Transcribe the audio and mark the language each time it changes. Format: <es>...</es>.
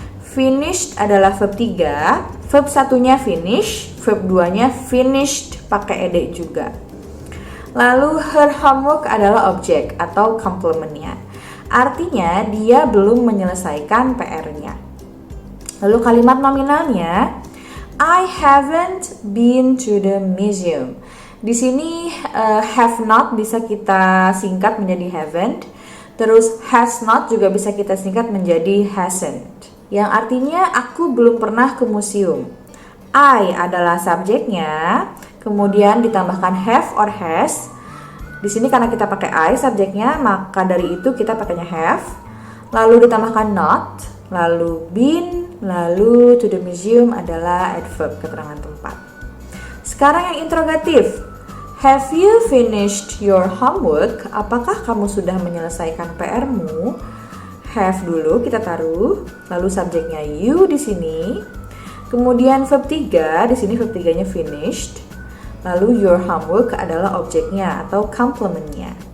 <id>Finished adalah verb 3, verb 1-nya finish, verb 2-nya finished pakai ed juga. Lalu her homework adalah objek atau complementnya. Artinya dia belum menyelesaikan PR-nya. Lalu kalimat nominalnya,</id> <en>I haven't been to the museum.</en> <id>Di sini have not bisa kita singkat menjadi haven't. Terus has not juga bisa kita singkat menjadi hasn't. Yang artinya aku belum pernah ke museum. I adalah subjeknya, kemudian ditambahkan have or has. Di sini karena kita pakai I subjeknya, maka dari itu kita pakainya have. Lalu ditambahkan not, lalu been, lalu to the museum adalah adverb keterangan tempat. Sekarang yang interrogatif.</id> <en>Have you finished your homework?</en> <id>Apakah kamu sudah menyelesaikan PR-mu? Have dulu kita taruh, lalu subjeknya you di sini. Kemudian verb 3, di sini verb 3-nya finished. Lalu your homework adalah objeknya atau complementnya.</id>